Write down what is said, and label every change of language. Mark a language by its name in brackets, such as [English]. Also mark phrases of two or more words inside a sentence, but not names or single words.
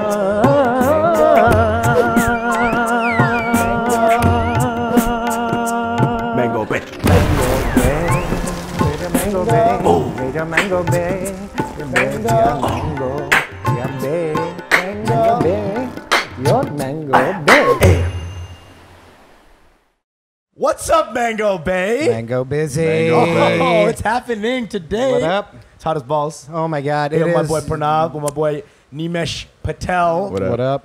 [English] Mango Bay. Mango Bay. Mango Mango Bay. Mango Bay. Mango Bay. Your Mango Bay. What's up, Mango Bay? Mango busy. Mango Bay. Oh, it's happening today. What up? It's hot as balls. Oh my God! With It my is. boy Pranav, with my boy Nimesh Patel, What up?